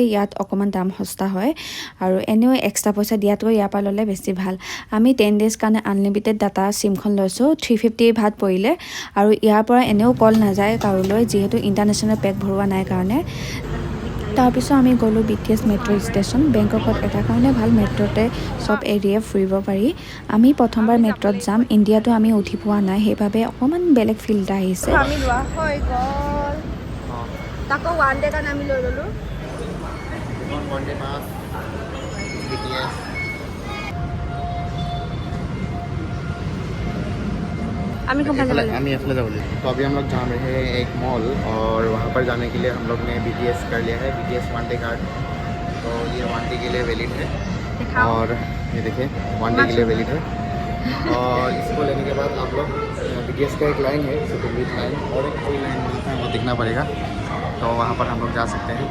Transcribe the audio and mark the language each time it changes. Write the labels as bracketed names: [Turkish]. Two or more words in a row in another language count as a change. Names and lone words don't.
[Assamese] ইয়াত অকণমান দাম সস্তা হয় আৰু এনেও এক্সট্ৰা পইচা দিয়াটোও ইয়াৰ পৰা ল'লে বেছি ভাল আমি 10 ডেজ কাৰণে [English] unlimited data [Assamese] চিমখন লৈছোঁ 350 ভাত পৰিলে আৰু ইয়াৰ পৰা এনেও কল নাযায় কাৰোলৈ যিহেতু [English] international pack [Assamese] ভৰোৱা নাই কাৰণে তাৰপিছত আমি গ'লোঁ BTS [English] metro station [Assamese] বেংককত এটা কাৰণে ভাল মেট্ৰ'তে চব এৰিয়া ফুৰিব পাৰি আমি প্ৰথমবাৰ মেট্ৰ'ত যাম ইণ্ডিয়াতো আমি উঠি পোৱা নাই সেইবাবে অকণমান বেলেগ ফিল এটা আহিছে আমি লোৱা হৈ গ'ল তাকো [English] one day [Assamese] কাৰণে আমি লৈ ল'লোঁ [Hindi] हमें ऐसा बोले तो अभी हम लोग जा रहे हैं एक मॉल और वहाँ पर जाने के लिए हम लोग ने BTS कर लिया है BTS [English] one day card [Hindi] तो ये [English] one day [Hindi] के लिए वैलिड है और ये देखिए [English] one day [Hindi] के लिए वैलिड है और इसको लेने के बाद आप लोग BTS का एक लाइन है सुकुम्बित लाइन और एक कोई लाइन मिलता है वो दिखना पड़ेगा तो वहाँ पर हम लोग जा सकते हैं